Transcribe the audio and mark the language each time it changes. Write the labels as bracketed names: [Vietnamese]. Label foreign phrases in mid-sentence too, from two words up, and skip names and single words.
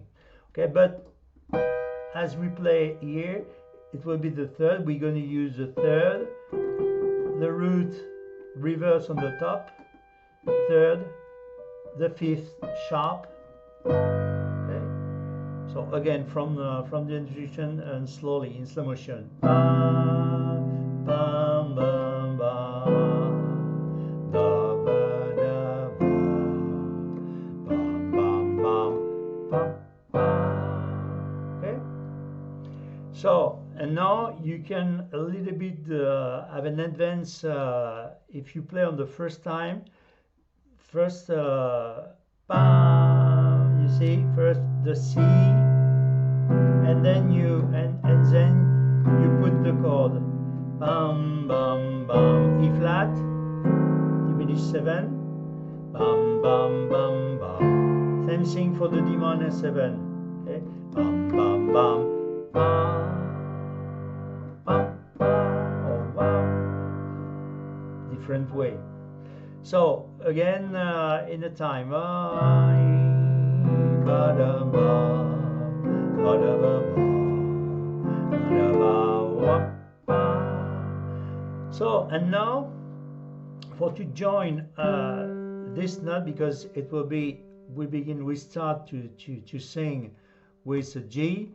[English] Okay, but as we play here, it will be the third. We're going to use the third, the root reverse on the top, third, the 5th sharp. Okay, so again from the introduction and slowly in slow motion. Bam, bam, bam, bam. Da, ba, da, ba. Bam, bam, bam, bam, bam. Okay, so and now you can a little bit have an advance if you play on the first time. First, bam, you see, first the C, and then and then you put the chord bam, bam, bam, E flat, diminished 7, bam, bam, bam, bam. Same thing for the D minor 7. Okay, bam, bam, bam, bam, bam, bam, or bam. Different way. So again, in the time, so and now for to join this note, because it will be we start to sing with a G.